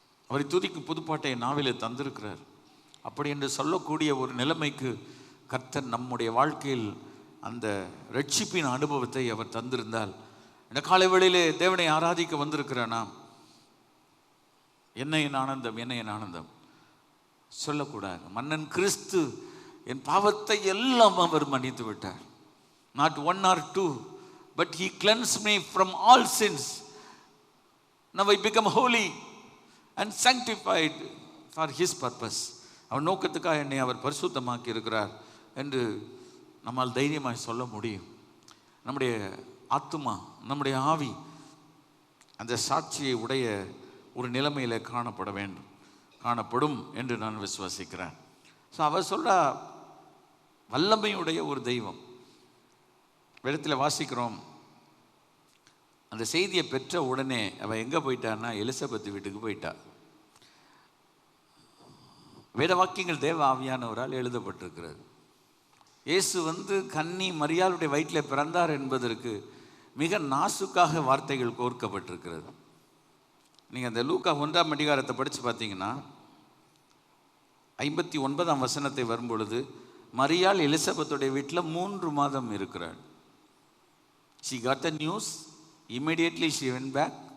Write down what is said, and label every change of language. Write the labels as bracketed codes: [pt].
[ta] அவரை துதிக்கும் புதுப்பாட்டை நாவிலே தந்திருக்கிறார். அப்படி என்று சொல்லக்கூடிய ஒரு நிலைமைக்கு கர்த்தர் நம்முடைய வாழ்க்கையில் அந்த ரட்சிப்பின் அனுபவத்தை அவர் தந்திருந்தால், இந்த காலை வேளையிலே தேவனை ஆராதிக்க வந்திருக்கிறேனா, என்ன என் ஆனந்தம், என்ன என் ஆனந்தம் சொல்லக்கூடாது. மன்னன் கிறிஸ்து என் பாவத்தை எல்லாம் அவர் மன்னித்து விட்டார். [en] Not 1 or 2, but he cleansed me from all sins. Now I become holy and sanctified for his purpose. [ta] அவர் நோக்கத்துக்காக என்னை அவர் பரிசுத்தமாக்கி இருக்கிறார் என்று நம்மால் தைரியமாய் சொல்ல முடியும். நம்முடைய ஆத்துமா, நம்முடைய ஆவி அந்த சாட்சியை உடைய ஒரு நிலைமையில் காணப்படும் என்று நான் விசுவாசிக்கிறேன். ஸோ அவர் சொல்ற வல்லமையுடைய ஒரு தெய்வம். இடத்துல வாசிக்கிறோம், அந்த செய்தியை பெற்ற உடனே அவள் எங்கே போயிட்டான்னா எலிசபெத் வீட்டுக்கு போயிட்டா. வேத வாக்கியங்கள் தேவ ஆவியானவரால் எழுதப்பட்டிருக்கிறது. இயேசு கன்னி மரியாளுடைய வயிற்றில் பிறந்தார் என்பதற்கு மிக நாசுக்காக வார்த்தைகள் கோர்க்கப்பட்டிருக்கிறது. நீங்கள் அந்த லூக்கா 1ஆம் அதிகாரத்தை படித்து பார்த்தீங்கன்னா 59ஆம் வசனத்தை வரும்பொழுது, மரியாள் எலிசபெத்துடைய வீட்டில் 3 மாதம் இருக்கிறாள். [en] She got the news, immediately she went back.